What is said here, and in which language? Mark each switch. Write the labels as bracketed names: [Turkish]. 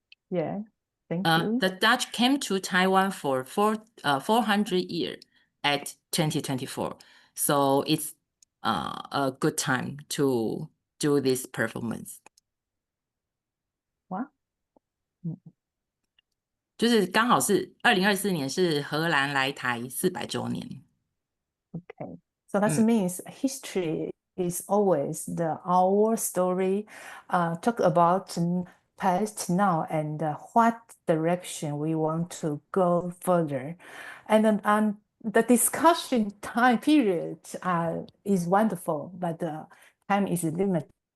[English] Yeah, thank you. The Dutch came to Taiwan for 400 years at 2024, so it's a good time to do this performance. [Chinese] 哇，就是刚好是2024年是荷兰来台400周年。 [English] Okay, so that means history is always our story. Talk about past, now, and what direction we want to go further, and then the discussion time period is wonderful, but the time is limited.